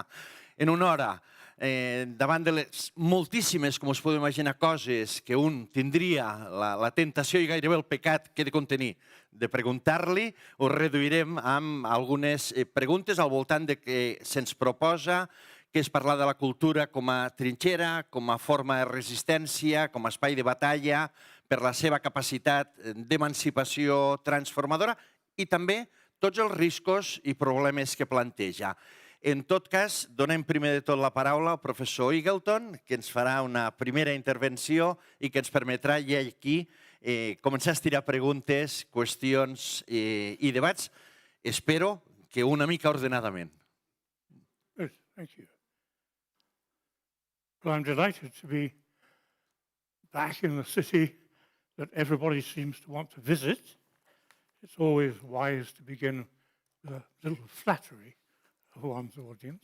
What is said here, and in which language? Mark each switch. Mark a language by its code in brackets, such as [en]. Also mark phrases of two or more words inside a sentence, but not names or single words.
[ca] en una hora davant de les moltíssimes, com us podeu imaginar, coses que un tindria la tentació i gairebé el pecat que he de contenir de preguntar-li, ho reduirem amb algunes preguntes al voltant de què se'ns proposa, que és parlar de la cultura com a trinxera, com a forma de resistència, com a espai de batalla, per la seva capacitat d'emancipació transformadora i també tots els riscos i problemes que planteja. En tot cas, donem primer de tot la paraula al professor Eagleton, que ens farà una primera intervenció i que ens permetrà ja aquí començar a estirar preguntes, qüestions i debats. Espero que una mica ordenadament. [en] Thank you. Well, I'm delighted to be back in the city that everybody seems to want to visit. It's always wise to begin with a little flattery of one's audience.